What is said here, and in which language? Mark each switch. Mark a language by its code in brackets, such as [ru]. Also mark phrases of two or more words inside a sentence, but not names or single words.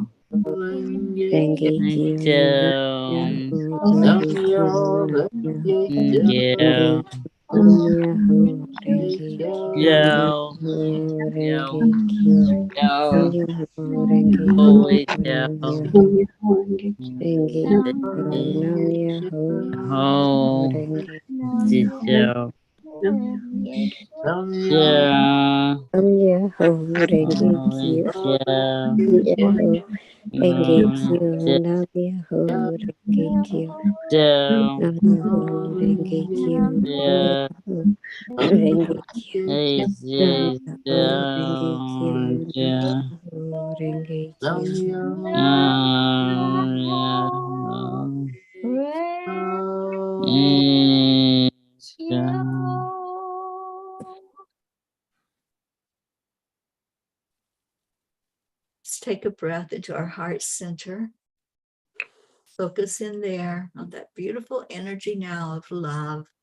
[ja] 蓮華経. Nam [en] Window. [ja] 妙法蓮華経. Renge [en] Yeah. [ja] 南無妙法蓮華経. Nam [en] Yo. [ja] Myoho [en] Yo. [ja] 蓮華経。南無 [en] Yo. [ja] 妙法蓮華 [en] Oh, [ja] Kyo. [en] window. [ja] 南無妙法蓮華経。南無妙法 [en] Oh, [ja] Renge [en] window. [ja] Nam [en] Yeah. [ja] 南無妙法蓮華 [en] Oh, [ja] Kyo. [en] yeah. [ja] 南無妙法蓮華 [en] Oh, [ja] Kyo. 南無妙法蓮華経. [en] yeah. [ja] 南無妙法蓮華経. Nam [en] Yeah. [ja] 妙法蓮華経. [en] Hey, [ja] Nam [en] hey, [ja] 妙法蓮華経. Nam [en] yeah. [ja] 妙法蓮華経. [en] Yeah. Let's take a breath into our heart center. Focus in there on that beautiful energy now of love.